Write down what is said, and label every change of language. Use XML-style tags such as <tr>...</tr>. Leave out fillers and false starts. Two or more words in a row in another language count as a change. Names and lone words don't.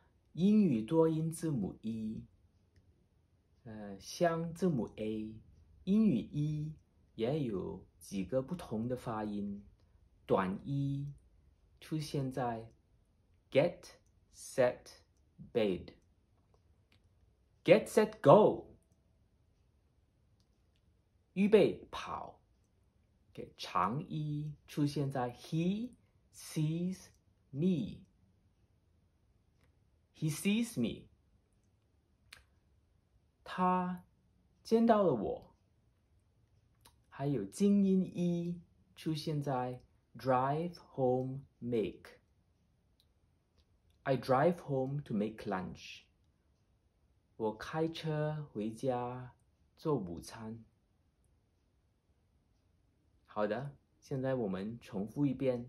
<zh>英语多音字母 E，像字母 A， 英语 E 也有几个不同的发音。短 E 出现在</zh> <en>get, set, bed。 Get, set, go，</en> <zh>预备跑。长 E 出现在</zh> <en>He sees me。 He sees me，</en> <zh>他见到了我。还有静音 E 出现在</zh> <en>drive home make。 I drive home to make lunch。</en> <zh>我开车回家做午餐。好的，现在我们重复一遍。</zh>